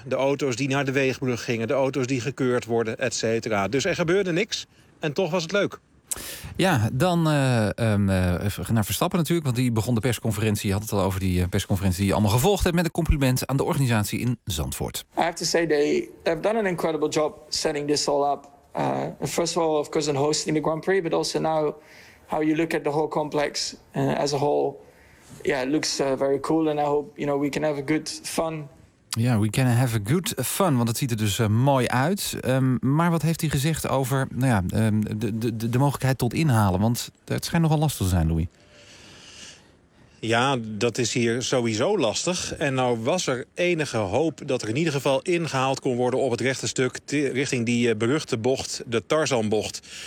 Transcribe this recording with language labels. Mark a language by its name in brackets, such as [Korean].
[Dutch] De auto's die naar de weegbrug gingen, de auto's die gekeurd worden, et cetera. Dus er gebeurde niks en toch was het leuk. Ja, dan naar Verstappen natuurlijk, want die begon de persconferentie. Je had het al over die persconferentie die je allemaal gevolgd hebt, met een compliment aan de organisatie in Zandvoort. [English] I have to say they have done an incredible job setting this all up. First of all, of course, in hosting the Grand Prix, but also now how you look at the whole complex as a whole. Yeah, it looks very cool, and I hope you know we can have a good fun. [Dutch] Ja, [English] yeah, we can have a good fun, [Dutch] want het ziet er dus mooi uit. Maar wat heeft hij gezegd over de mogelijkheid tot inhalen? Want het schijnt nogal lastig te zijn, Louis. Ja, dat is hier sowieso lastig. En nou was er enige hoop dat er in ieder geval ingehaald kon worden op het rechte stuk richting die beruchte bocht, de Tarzanbocht.